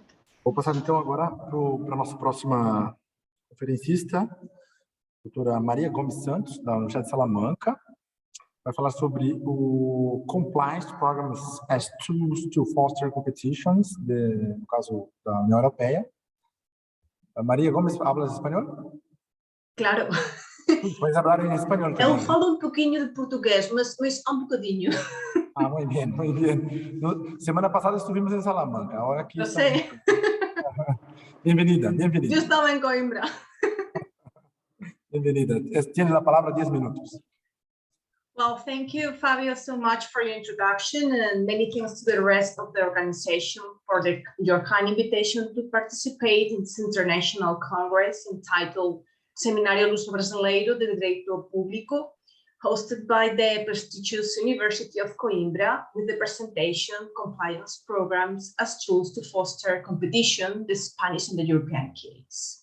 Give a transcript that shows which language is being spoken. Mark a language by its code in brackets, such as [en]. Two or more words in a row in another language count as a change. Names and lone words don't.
[pt] Vou passar então agora para a nossa próxima conferencista, doutora Maria Gomes Santos, da Universidade de Salamanca. Vai falar sobre o Compliance Programs as Tools to Foster Competitions, no caso da União Europeia. Maria Gomes, [es] ¿hablas español? Claro. Puedes hablar en español también. [pt] Eu falo um pouquinho de português, mas só um bocadinho. [es] Ah, muy bien, muy bien. Semana pasada estuvimos en Salamanca, ahora aquí [pt] Eu [es] estamos. [pt] sei. [es] Bienvenida, bienvenida. [pt] Eu estava em Coimbra. [es] Bienvenida. Tienes la palabra 10 minutos. [en] Well, thank you, Fabio, so much for your introduction, and many thanks to the rest of the organization for your kind invitation to participate in this international congress entitled Seminário Luso Brasileiro de Direito Público, hosted by the prestigious University of Coimbra, with the presentation Compliance Programs as Tools to Foster Competition, the Spanish and the European case.